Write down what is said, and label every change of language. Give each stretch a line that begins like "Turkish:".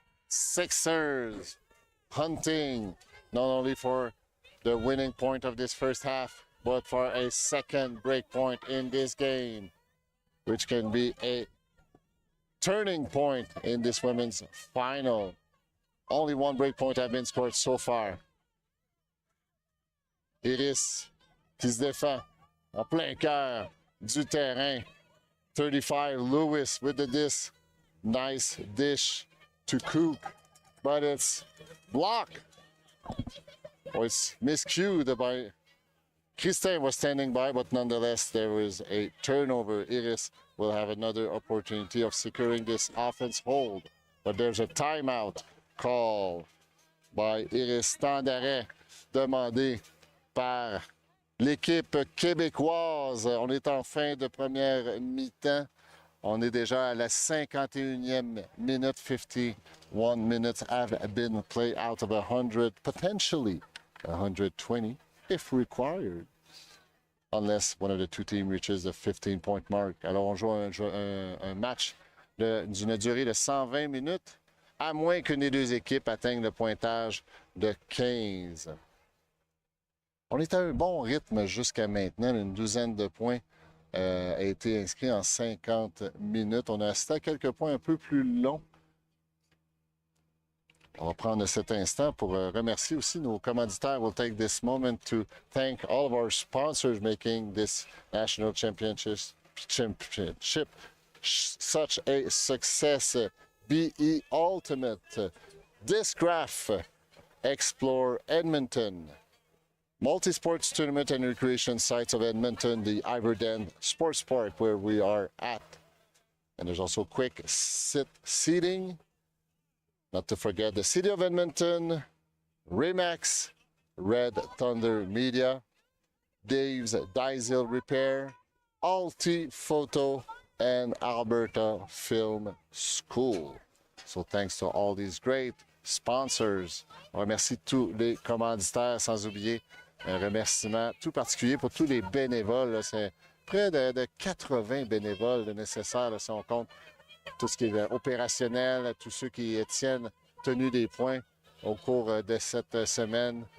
English: 6ixers hunting not only for the winning point of this first half, but for a second break point in this game, which can be a turning point in this women's final. Only one break point has been scored so far.
French: Iris qui se défend en plein cœur du terrain.
English: 35, Lewis with the disc. Nice dish to CUC, but it's blocked. Or it's miscued by Christin was standing by, but nonetheless there was a turnover. Iris will have another opportunity of securing this offense hold, but there's a timeout call by Iris.
French: Temps d'arrêt demandé par l'équipe québécoise. On est en fin de première mi-temps. On est déjà à la 51e minute.
English: 51 minutes have been played out of 100, potentially 120 if required, unless one of the two teams reaches the 15-point mark.
French: Alors on joue un match d'une durée de 120 minutes, à moins qu'une des deux équipes atteigne le pointage de 15. On est à un bon rythme jusqu'à maintenant. Une douzaine de points a été inscrit en 50 minutes. On a assisté à quelques points un peu plus longs. On va prendre cet instant pour remercier aussi nos commanditaires.
English: We'll take this moment to thank all of our sponsors making this national championship such a success. BE Ultimate, Discgraph, Explore Edmonton, Multi-Sports Tournament and Recreation Sites of Edmonton, the Iverdale Sports Park where we are at. And there's also quick seating. Not to forget the City of Edmonton, Remax, Red Thunder Media, Dave's Diesel Repair, Alti Photo, and Alberta Film School. So thanks to all these great sponsors.
French: On remercie tous les commanditaires, sans oublier un remerciement tout particulier pour tous les bénévoles. C'est près de 80 bénévoles nécessaires, si on compte tout ce qui est opérationnel, tous ceux qui tiennent tenue des points au cours de cette semaine.